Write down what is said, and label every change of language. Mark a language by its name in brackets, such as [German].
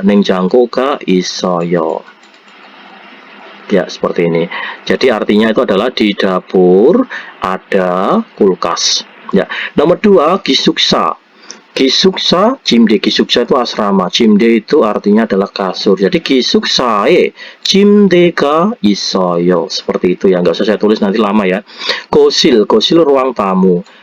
[Korean] nengjangkoga 있어요. [Indonesian] Ya, seperti ini. Jadi artinya itu adalah di dapur ada kulkas. Ya. Nomor 2, 기숙사. 기숙사, 침대. 기숙사 itu asrama. 침대 itu artinya adalah kasur. [Korean] Jadi 기숙사에 침대가 있어요. [Indonesian] Seperti itu ya. Nggak usah saya tulis nanti lama ya. 고실 ruang tamu.